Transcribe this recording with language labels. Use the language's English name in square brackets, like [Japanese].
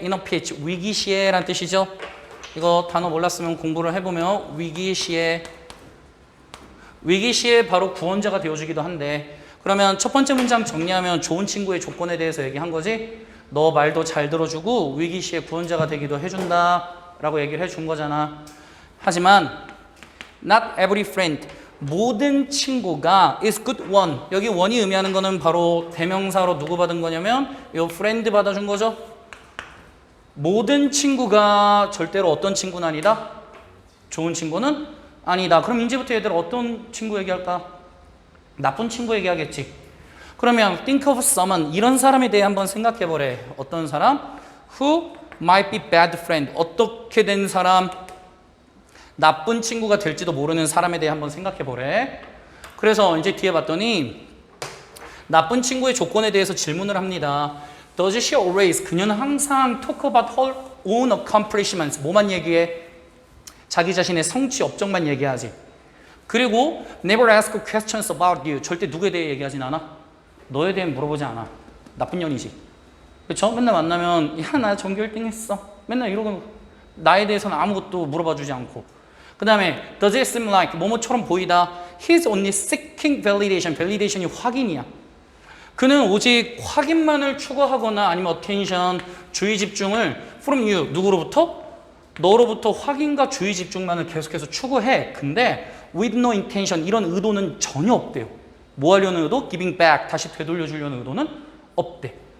[English] in a pinch, [Korean] 위기 시에 라는 뜻이죠. 이거 단어 몰랐으면 공부를 해보면 위기 시에 바로 구원자가 되어주기도 한데, 그러면 첫 번째 문장 정리하면 좋은 친구의 조건에 대해서 얘기한 거지. 너 말도 잘 들어주고 위기 시에 구원자가 되기도 해준다 라고 얘기를 해준 거잖아. 하지만 [English] not every friend, [Korean] 모든 친구가 [English] is good one. [Korean] 여기 one이 의미하는 거는 바로 대명사로 누구 받은 거냐면 요 friend 받아준 거죠. 모든 친구가 절대로 어떤 친구는 아니다? 좋은 친구는 아니다. 그럼 이제부터 얘들 어떤 친구 얘기할까? 나쁜 친구 얘기하겠지. 그러면 [English] think of someone, [Korean] 이런 사람에 대해 한번 생각해보래. 어떤 사람? [English] Who might be bad friend, [Korean] 어떻게 된 사람? 나쁜 친구가 될지도 모르는 사람에 대해 한번 생각해보래. 그래서 이제 뒤에 봤더니 나쁜 친구의 조건에 대해서 질문을 합니다. [English] Does she always, [Korean] 그녀는 항상 [English] talk about her own accomplishments, [Korean] 뭐만 얘기해? 자기 자신의 성취 업적만 얘기하지. 그리고 [English] never ask questions about you, [Korean] 절대 누구에 대해 얘기하진 않아. 너에 대해 물어보지 않아. 나쁜 년이지. 그렇죠? 맨날 만나면 야, 나 전교 1등 했어. 맨날 이러고 나에 대해서는 아무것도 물어봐 주지 않고. 그 다음에 [English] does it seem like, [Korean] 뭐뭐처럼 보이다. [English] He's only seeking validation, validation이 [Korean] 확인이야. 그는 오직 확인만을 추구하거나 아니면 attention, 주의 집중을 [English] from you, [Korean] 누구로부터? 너로부터 확인과 주의 집중만을 계속해서 추구해. 근데 [English] with no intention, [Korean] 이런 의도는 전혀 없대요. 뭐 하려는 의도? [English] giving back, [Korean] 다시 되돌려 주려는 의도는 없대.